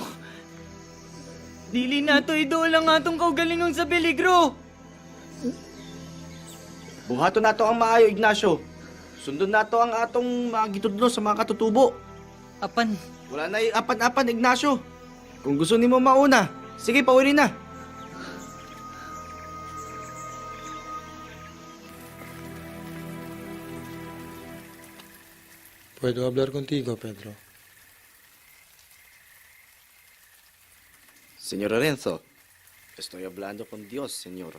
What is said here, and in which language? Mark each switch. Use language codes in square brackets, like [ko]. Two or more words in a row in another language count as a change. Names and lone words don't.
[ceb] Dili na to idol ang atong kaugalingong sa peligro. Buhaton nato ang maayo, Ignacio. Sundon nato ang atong mga gitudlo sa mga katutubo. Apan. Wala na apan-apan, Ignacio. Kung gusto nimo mauna, sige, pauwi na. [es] ¿Puedo hablar contigo, Pedro? Señor Lorenzo, estoy hablando con Dios, señor.